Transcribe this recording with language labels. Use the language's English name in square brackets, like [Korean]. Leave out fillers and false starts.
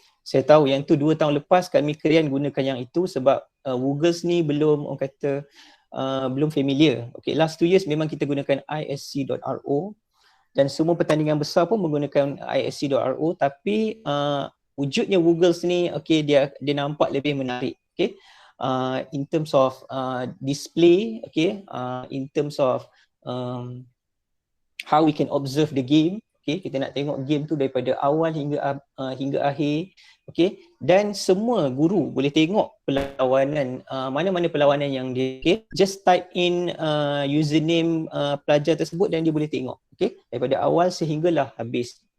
[Malay] Saya tahu yang tu 2 tahun lepas kami Krian gunakan yang itu sebab Woogles ni belum orang kata belum familiar. [English] Last 2 years [Malay] memang kita gunakan isc.ro dan semua pertandingan besar pun menggunakan isc.ro, tapi wujudnya Woogles ni dia nampak lebih menarik. [English] In terms of display, in terms of how we can observe the game. [Malay] Kita nak tengok game tu daripada awal hingga akhir. Dan semua guru boleh tengok perlawanan, mana-mana perlawanan yang dia [English] just type in username [Malay] pelajar tersebut dan dia boleh tengok daripada awal sehinggalah habis.